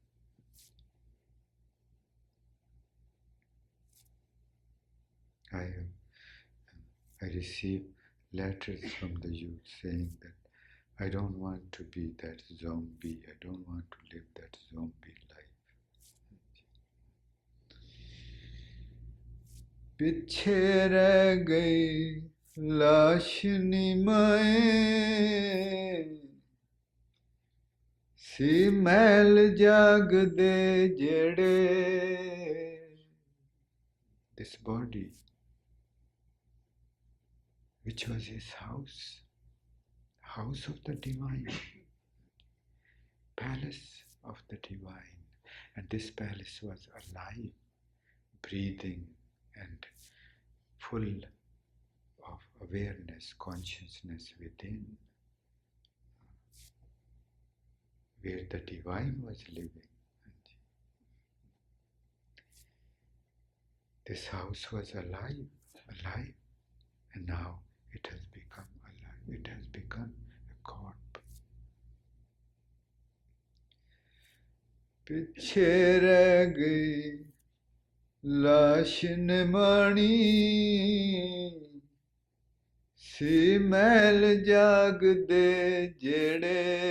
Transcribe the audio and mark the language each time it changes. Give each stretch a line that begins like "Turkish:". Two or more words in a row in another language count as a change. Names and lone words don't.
English: I receive letters from the youth saying that I don't want to be that zombie. I don't want to live that zombie life.
Punjabi: ਪਿੱਛੇ ਰਹਿ ਗਈ ਲਾਸ਼ ਨਿਮਾਏ ਸੀ ਮਹਿਲ ਜਾਗ ਦੇ ਜੇੜੇ.
English: This body, which was his house of the divine, palace of the divine, and this palace was alive, breathing and full of awareness, consciousness within, where the divine was living. This house was alive, and now it has become alive. It has become a corpse.
Punjabi: ਪਿੱਛੇ ਰਹਿ ਗਈ ਲਾਸ਼ ਨਿਮਾਣੀ ਸੀ ਮਹਿਲ ਜਾਗ ਦੇ ਜੇੜੇ.